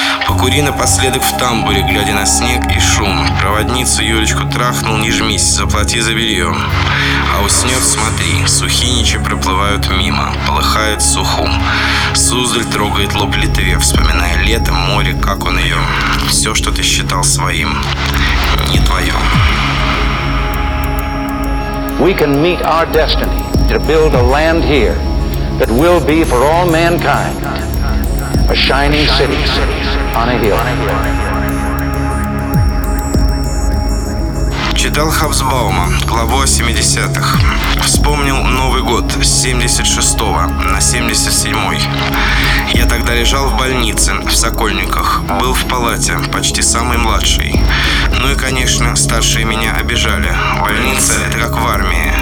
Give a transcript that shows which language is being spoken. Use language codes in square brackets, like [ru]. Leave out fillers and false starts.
[ru] Покури напоследок в тамбуре, глядя на снег и шум, проводницу Юлечку трахнул, не жмись, заплати за белье. А уснет, смотри, сухиничи проплывают мимо, полыхает сухум. Суздаль трогает лоб Литве, вспоминая лето, море, как он ее. Все, что ты считал своим, не твое. [en] We can meet our destiny to build a land here that will be for all mankind a shining city on a hill. [ru] Читал Хабсбаума, главу о 70-х. Вспомнил Новый год с 76-го на 77-й. Я тогда лежал в больнице, в Сокольниках. Был в палате, почти самый младший. Ну и, конечно, старшие меня обижали. Больница — это как в армии.